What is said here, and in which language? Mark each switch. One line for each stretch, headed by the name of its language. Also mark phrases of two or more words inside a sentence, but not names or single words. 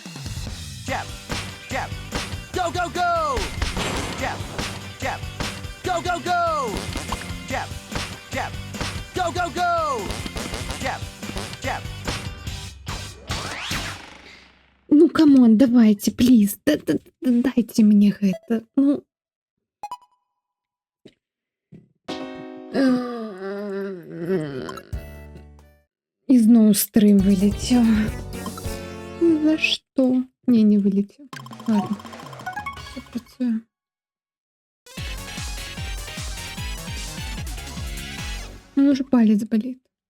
English: jab, jab. Go, go, go! Jab, jab. Go, go, go! Jab, jab. Go, go, go! Jab, jab.
Russian: Ну, камон, давайте, плиз.
Belarusian: Дайте мне гэта. Ну. І зноў стрым вылетеў.
Russian: За што? Не вылетеў. Ладно.
Belarusian: Всё працуе. Ну,
Russian: уже палец болит.